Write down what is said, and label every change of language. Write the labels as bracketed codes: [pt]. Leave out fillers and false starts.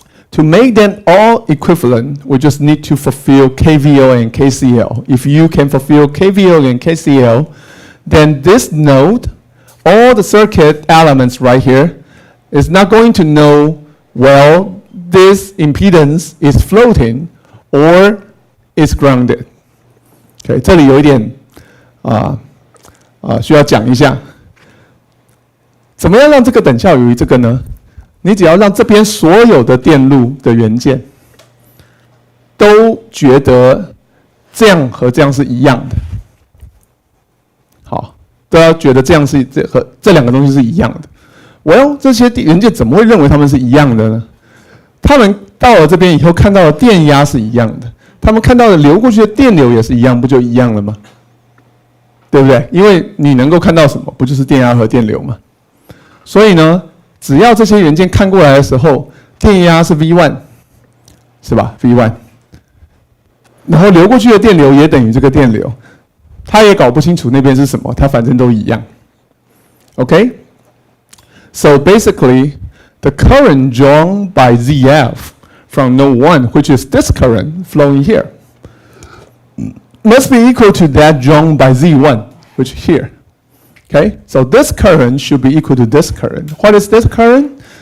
[en] To make them all equivalent, we just need to fulfill KVL and KCL. If you can fulfill KVL and KCL, then this node, all the circuit elements right here, is not going to know, well, this impedance is floating or is grounded. [zh] Okay, 这里有一点需要讲一下，怎么样让这个等效于这个呢？你只要让这边所有的电路的元件都觉得这样和这样是一样的，好，都要觉得这样是和这两个东西是一样的。 Well， 这些元件怎么会认为它们是一样的呢？他们到了这边以后看到的电压是一样的，他们看到的流过去的电流也是一样，不就一样了吗？对不对？因为你能够看到什么，不就是电压和电流吗？所以呢，只要这些元件看过来的时候，电压是 V1， 是吧 ？V1， 然后流过去的电流也等于这个电流，他也搞不清楚那边是什么，他反正都一样。 [en] Okay? So basically, the current drawn by ZF from node 1, which is this current flowing here, must be equal to that drawn by Z1, which is here. Okay, so this current should be equal to this current. What is this current?